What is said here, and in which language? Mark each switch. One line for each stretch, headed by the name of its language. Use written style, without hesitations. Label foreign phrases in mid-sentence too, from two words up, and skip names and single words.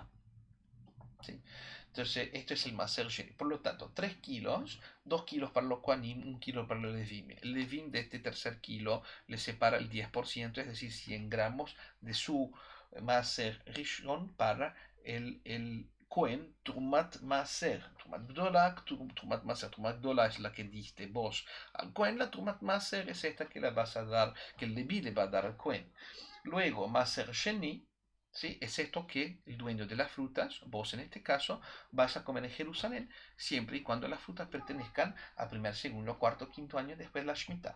Spanish: ¿Sí? Entonces, esto es el
Hebrew: מעשר שני.
Spanish: Por lo tanto, 3 kilos, 2 kilos para los Kohanim, 1 kilo para los Levim. El Levim de este tercer kilo le separa el 10%, es decir, 100 gramos de su
Hebrew: מעשר ראשון
Spanish: para el
Hebrew: כהן תרומת מעשר. תרומה גדולה, תרומת מעשר. תרומה גדולה
Spanish: es la que diste vos al Cohen. La
Hebrew: תרומת מעשר
Spanish: es esta que le vas a dar, que el Leví le va a dar al Cohen. Luego,
Hebrew: מעשר שני.
Spanish: ¿Sí? Es esto que el dueño de las frutas, vos en este caso, vas a comer en Jerusalén, siempre y cuando las frutas pertenezcan al primer, segundo, cuarto, quinto año después de la Shemitah.